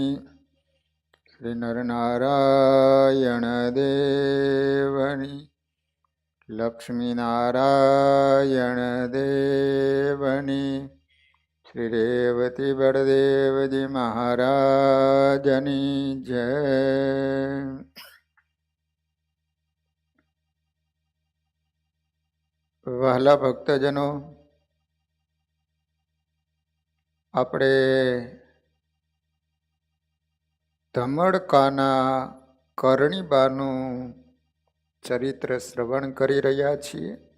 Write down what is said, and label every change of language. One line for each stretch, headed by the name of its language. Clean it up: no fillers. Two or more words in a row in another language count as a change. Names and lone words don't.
Gujarati: શ્રી નરનારાયણ દેવની। લક્ષ્મીનારાયણ દેવની। શ્રી રેવતી બળદેવજી મહારાજની જય। વહાલા ભક્તજનો, આપણે ધમડકાના કરણીબાનું ચરિત્ર શ્રવણ કરી રહ્યા છીએ.